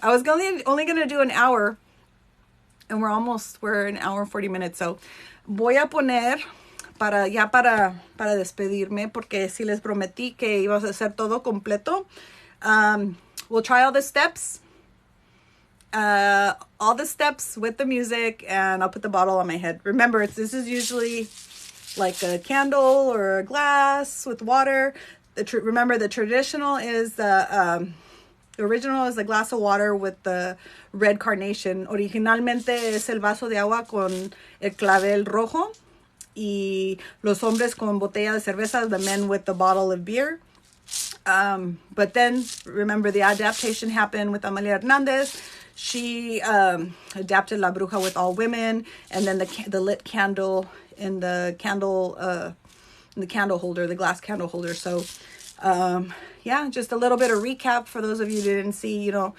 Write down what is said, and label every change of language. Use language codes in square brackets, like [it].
[en] I was only going to do an hour. And we're an hour and 40 minutes. [es] So voy a poner para despedirme, porque si les prometí que íbamos a hacer todo completo. [en] We'll try all the steps. All the steps with the music, and I'll put the bottle on my head. Remember, this is usually like a candle or a glass with water. Remember, the traditional is the original is the glass of water with the red carnation. [es] Originalmente es el vaso de agua con el clavel rojo, y los hombres con botella de cerveza, [en] the men with the bottle of beer. But then, remember, the adaptation happened with Amalia Hernandez. She adapted La Bruja with all women, and then the lit candle in the candle holder, the glass candle holder. So, yeah, just a little bit of recap for those of you who didn't see.